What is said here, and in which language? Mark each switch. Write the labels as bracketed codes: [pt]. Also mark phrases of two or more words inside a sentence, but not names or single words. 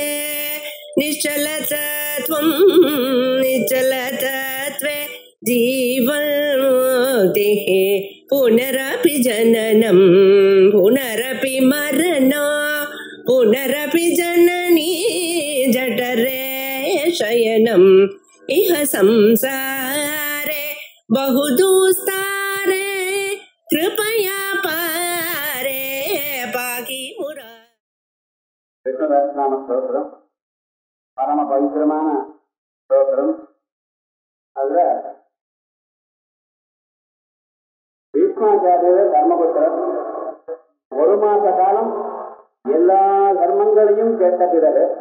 [sa] निश्चलतत्वं निश्चलतत्वे जीवन्मुक्तिः पुनरपि जननं पुनरपि मरणं पुनरपि जननी जठरे शयनम् इह संसारे बहुदुस्तारे कृपया पारे पाहि मुरा. [ta] விஷ்ணுதாசநாம ஸ்தோத்திரம் பரம பவித்திரமான ஸ்தோத்திரம். அதுல பீஷ்மாச்சாரியர் தர்மபுத்திரர் ஒரு மாச காலம் எல்லா தர்மங்களையும் கேட்ட பிறகு